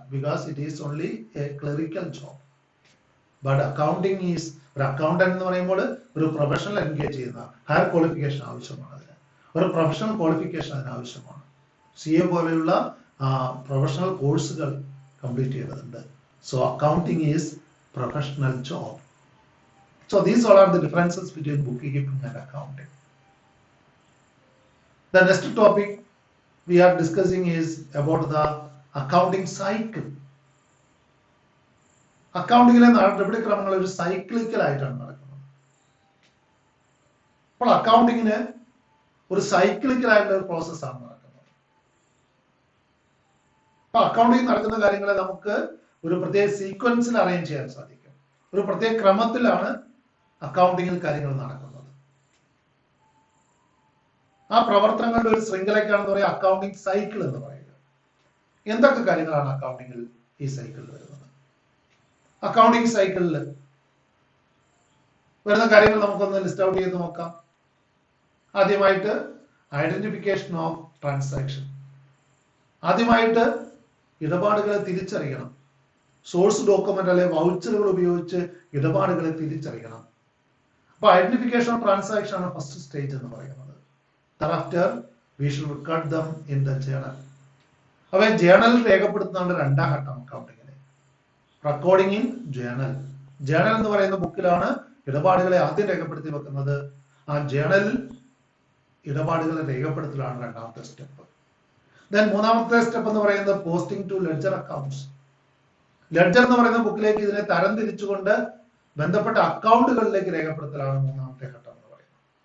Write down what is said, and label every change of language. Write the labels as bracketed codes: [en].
[en] Because it is only a clerical job. But accounting is, [ml] ഒരു accountant എന്ന് പറയുമ്പോൾ ഒരു പ്രൊഫഷണൽ എൻഗേജ് ചെയ്യുന്ന ഹയർ ക്വാളിഫിക്കേഷൻ ആവശ്യമാണ്. അതിന് ഒരു പ്രൊഫഷണൽ ക്വാളിഫിക്കേഷൻ അതിന് ആവശ്യമാണ്. CA പോലെയുള്ള പ്രൊഫഷണൽ കോഴ്സുകൾ കംപ്ലീറ്റ് ചെയ്യേണ്ടതുണ്ട്. [en] So accounting is professional job. So these all are the differences between bookkeeping and accounting. The next topic we are discussing is about the accounting cycle. [ml] അക്കൗണ്ടിങ്ങിലെ നടപടിക്രമങ്ങൾ ഒരു സൈക്ലിക്കലായിട്ടാണ് നടക്കുന്നത്. അപ്പോൾ അക്കൗണ്ടിങ്ങിന് ഒരു സൈക്ലിക്കലായിട്ടുള്ള ഒരു പ്രോസസ്സാണ് നടക്കുന്നത്. അപ്പൊ അക്കൗണ്ടിങ് നടക്കുന്ന കാര്യങ്ങളെ നമുക്ക് ഒരു പ്രത്യേക സീക്വൻസിൽ അറേഞ്ച് ചെയ്യാൻ സാധിക്കും. ഒരു പ്രത്യേക ക്രമത്തിലാണ് അക്കൗണ്ടിങ്ങിൽ കാര്യങ്ങൾ നടക്കുന്നത്. ആ പ്രവർത്തനങ്ങളുടെ ഒരു ശൃംഖലയ്ക്കാണെന്ന് പറയുക അക്കൗണ്ടിങ് സൈക്കിൾ എന്ന് പറയുക. എന്തൊക്കെ കാര്യങ്ങളാണ് അക്കൗണ്ടിങ്ങിൽ ഈ സൈക്കിളിൽ വരുന്നത്? അക്കൗണ്ടിങ് സൈക്കിളിൽ വരുന്ന കാര്യങ്ങൾ നമുക്കൊന്ന് ലിസ്റ്റ് ഔട്ട് ചെയ്ത് നോക്കാം. [en] ആദ്യമായിട്ട് identification of transaction. [ml] ആദ്യമായിട്ട് ഇടപാടുകളെ തിരിച്ചറിയണം. സോഴ്സ് ഡോക്യുമെന്റ് അല്ലെങ്കിൽ വൗച്ചറുകൾ ഉപയോഗിച്ച് ഇടപാടുകളെ തിരിച്ചറിയണം. അപ്പൊ ഐഡന്റിഫിക്കേഷൻ ഓഫ് ട്രാൻസാക്ഷൻ ആണ് ഫസ്റ്റ് സ്റ്റേജ് എന്ന് പറയുന്നത്. [en] Thereafter we should record them in the journal. [ml] അവ ജേണലിൽ രേഖപ്പെടുത്തുന്നതാണ് രണ്ടാം ഘട്ടം അക്കൗണ്ടിങ്ങിന്. [en] Recording in journal. [ml] ജേണൽ എന്ന് പറയുന്ന ബുക്കിലാണ് ഇടപാടുകളെ ആദ്യം രേഖപ്പെടുത്തി വെക്കുന്നത്. ആ ജേണലിൽ ഇടപാടുകളെ രേഖപ്പെടുത്തലാണ് രണ്ടാമത്തെ സ്റ്റെപ്പ്. ദെൻ മൂന്നാമത്തെ സ്റ്റെപ്പ് എന്ന് പറയുന്നത് [en] Posting to ledger accounts. [ml] Ledger എന്ന് പറയുന്ന ബുക്കിലേക്ക് ഇതിനെ തരം തിരിച്ചുകൊണ്ട് ബന്ധപ്പെട്ട അക്കൗണ്ടുകളിലേക്ക് രേഖപ്പെടുത്തലാണ് മൂന്നാമത്തെ ഘട്ടം എന്ന് പറയുന്നത്.